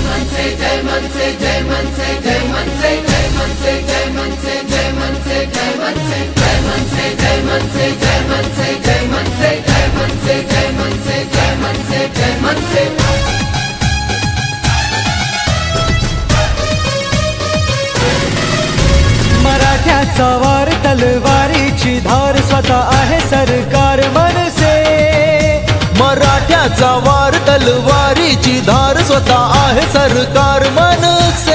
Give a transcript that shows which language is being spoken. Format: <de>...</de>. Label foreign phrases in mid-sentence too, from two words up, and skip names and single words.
<mr>से जय मन से जय मन से जय मन से जय मन से जय मन से जय मन से जय मन से जय मन से जय मन से जय मन से जय मन से जय मन से जय मन से जय मन से जय मन से मराठ्याचा वार तलवारीची धार स्वतः आहे सरकार मनसे मराठ्याचा वार तलवारीची धार स्वतः आहे सरकार मनसे</mr>